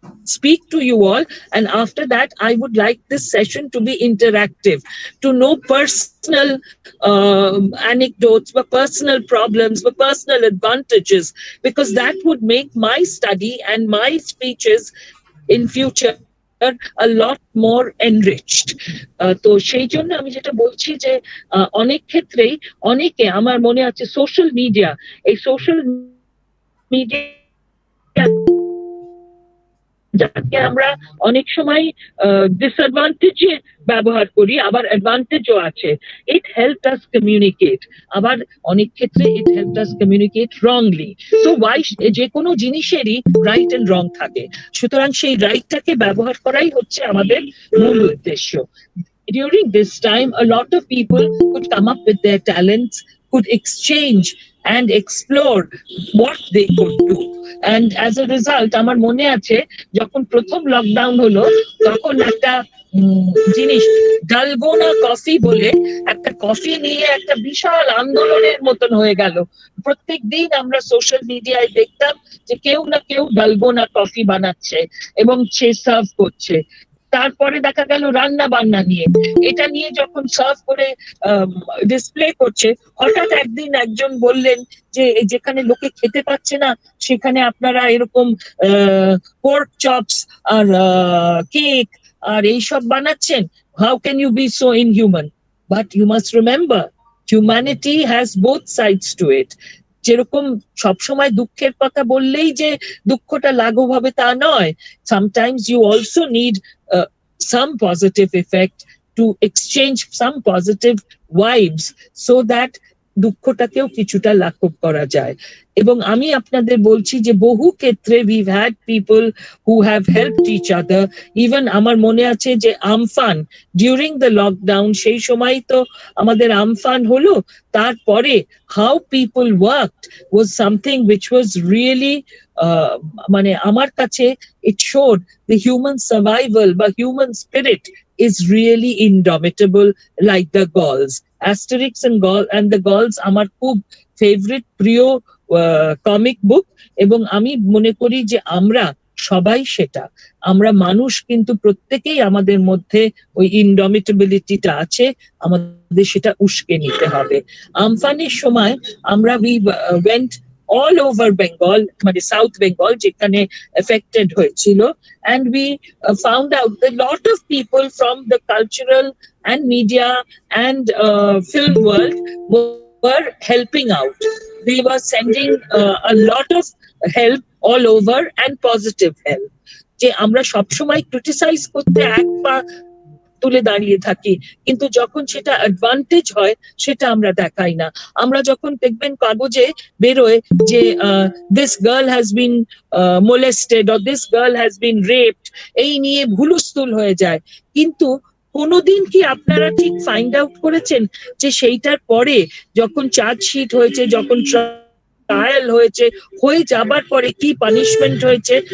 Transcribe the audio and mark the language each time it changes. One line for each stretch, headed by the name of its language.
English: speak to you all, and after that I would like this session to be interactive, to know personal anecdotes, personal problems, personal advantages, because that would make my study and my speeches in future a lot more enriched.
Bangla: তো সেই জন্য আমি যেটা বলছি যে অনেক ক্ষেত্রেই অনেকে, আমার মনে আছে সোশ্যাল মিডিয়া, এই সোশ্যাল মিডিয়া যাকে আমরা অনেক সময় ডিসঅ্যাডভান্টেজে ব্যবহার করি, আবার অ্যাডভান্টেজও আছে।
English: it help us communicate,
Bangla: আবার অনেক ক্ষেত্রে
English: It help us communicate wrongly.
Bangla: So Y, যে কোনো জিনিসেরই রাইট এন্ড রং থাকে, সুতরাং সেই রাইটটাকে ব্যবহার করাই হচ্ছে আমাদের মূল উদ্দেশ্য।
English: During this time, a lot of people could come up with their talents, could exchange and explore what they could do. And as a result,
Bangla: আমার মনে আছে যখন প্রথম লকডাউন হলো, তখন একটা জিনিস ডালগোনা কফি বলে একটা কফি নিয়ে একটা বিশাল আন্দোলনের মতন হয়ে গেল। প্রত্যেক দিন আমরা সোশ্যাল মিডিয়ায় দেখতাম যে কেউ না কেউ ডালগোনা কফি বানাচ্ছে এবং সে সার্ভ করছে। তারপরে দেখা গেল রান্না বান্না নিয়ে, এটা নিয়ে যখন সার্ভ করে ডিসপ্লে করছে, হঠাৎ একদিন একজন বললেন যে যেখানে লোকে খেতে পাচ্ছে না সেখানে আপনারা এরকম পোর্ক চপস আর কেক আর এইসব বানাচ্ছেন,
English: How can you be so inhuman? But you must remember, humanity has both sides to it.
Bangla: যেরকম সবসময় দুঃখের কথা বললেই যে দুঃখটা লাঘব হবে তা নয়,
English: sometimes you also need some positive effect to exchange some positive vibes so that
Bangla: দুঃখটাকেও কিছুটা লাঘব করা যায়। এবং আমি আপনাদের বলছি যে বহু ক্ষেত্রে
English: we've had people who have helped each other. Even
Bangla: আমার মনে আছে যে আমফান,
English: during the lockdown,
Bangla: সেই সময় তো আমাদের আমফান হলো, তারপরে
English: how people worked was something which was really
Bangla: মানে আমার কাছে
English: it showed the human survival বা human spirit is really indomitable, like the Gauls.
Bangla: Asterix and the Gauls আমার খুব ফেভারিট প্রিয় কমিক বুক, এবং আমি মনে করি যে আমরা সবাই সেটা, আমরা মানুষ কিন্তু প্রত্যেকেই আমাদের মধ্যে ওই ইনডমিটেবিলিটিটা আছে, আমাদের সেটা উস্কে নিতে হবে। আমফানের সময় আমরা
English: went all over Bengal,
Bangla: মানে সাউথ বেঙ্গল যেখানে এফেক্টেড হয়েছিল,
English: and we found out that a lot of people from the cultural and media and film world were helping out. They were sending a lot of help all over and positive help.
Bangla: যে আমরা সবসময় criticise করতে এক পা তুলে দাঁড়িয়ে থাকি, কিন্তু যখন সেটা অ্যাডভান্টেজ হয় সেটা আমরা দেখাই না। আমরা যখন দেখবেন কাগজে বেরোয় যে
English: this girl has been molested or this girl has been raped,
Bangla: এই নিয়ে হুলস্থুল হয়ে যায়, কিন্তু কোনোদিন কি আপনারা ঠিক ফাইন্ড আউট করেছেন যে সেইটার পরে যখন চার্জশিট হয়েছে, যখন ট্রায়াল হয়েছে, হয়ে যাবার পরে কি পানিশমেন্ট হয়েছে?